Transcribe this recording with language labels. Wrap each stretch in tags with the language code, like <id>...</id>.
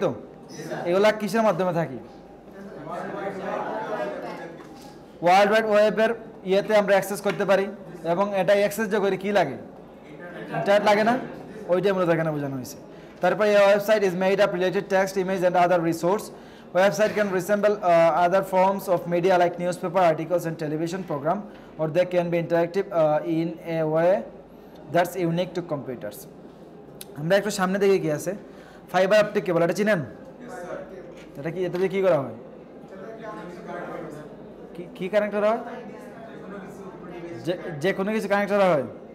<bn>তো এগুলা কিসের মাধ্যমে থাকি? ওয়ার্ল্ড ওয়াইড ওয়েবের ইয়েতে আমরা অ্যাক্সেস করতে পারি, এবং এটা অ্যাক্সেস যে করি কী লাগে? ইন্টারনেট লাগে না? ওইটাই মূলত এখানে বোঝানো হয়েছে। তারপরে এই</bn> <en>Website is made up related text, image and other resource. Website can resemble other forms of media like newspaper articles and television program, or they can be interactive in a way that's unique to computers.</en> <bn>আমরা একটু সামনে দিকে কি আছে, fibre optic cable, এটা চিনেন? এটা কি, এটা দিয়ে কি করা হয়? কি কানেক্ট করা হয়? যে কোনো কিছু কানেক্ট করা হয়।</bn>